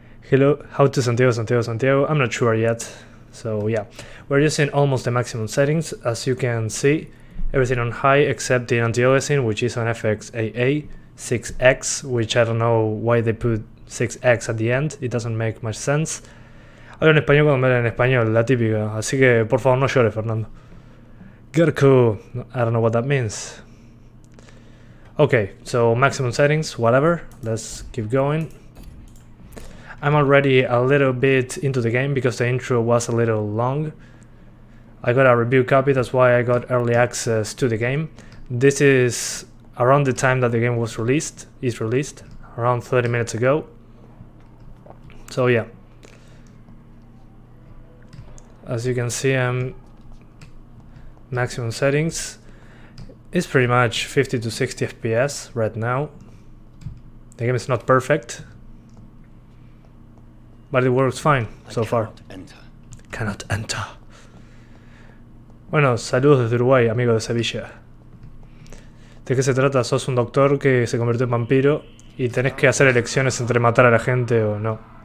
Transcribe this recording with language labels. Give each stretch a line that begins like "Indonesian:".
English: Hello, how to Santiago, I'm not sure yet. So yeah, we're using almost the maximum settings, as you can see. Everything on high except the anti-aliasing, which is on FXAA 6X, which I don't know why they put 6X at the end, it doesn't make much sense.
Spanish: Hablo en español cuando me hablan en español, la típica, así que por favor no llores, Fernando.
English: Gerko, I don't know what that means. Okay, so maximum settings, whatever, let's keep going. I'm already a little bit into the game because the intro was a little long. I got a review copy, that's why I got early access to the game. This is around the time that the game was released, around 30 minutes ago. So yeah. As you can see, maximum settings. It's pretty much 50 to 60 FPS right now. The game is not perfect, but it works fine so far. Cannot enter.
Spanish: Bueno, saludos desde Uruguay, amigo de Sevilla. ¿De qué se trata? Sos un doctor que se convirtió en vampiro y tenés que hacer elecciones entre matar a la gente o no.